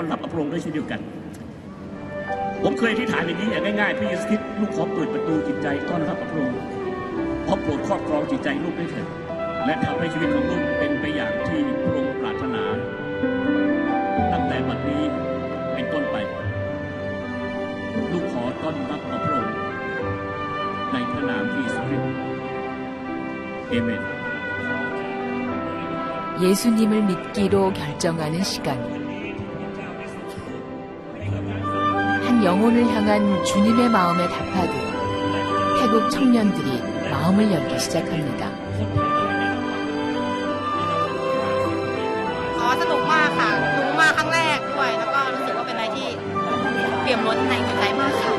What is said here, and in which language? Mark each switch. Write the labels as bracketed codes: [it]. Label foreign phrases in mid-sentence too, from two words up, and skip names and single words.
[th] รับพระองค์ด้วยเช่นเดียวกันผมเคยอธิษฐานอย่างนี้อย่างง่ายๆพระเยซูคริสต์ลูกขอเปิดประตูจิตใจต้อนรับพระองค์ขอโปรดครอบครองจิตใจลูกด้วยเถิดและทำให้ชีวิตของลูกเป็นไปอย่างที่พระองค์ปรารถนาตั้งแต่บัดนี้เป็นต้นไปลูกขอต้อนรับพระองค์ในพระนามที่สุดเอเมน [ko] 예수님을 믿기로 결정하는 시간. 한 영혼을 향한 주님의 마음에 답하듯 태국 청년들이 마음을 열기 시작합니다. [th] สนุกมากค่ะรู้มาครั้งแรกด้วยแล้วก็รู้สึกว่าเป็นอะไรที่เปี่ยมล้นในจิตใจมากค่ะ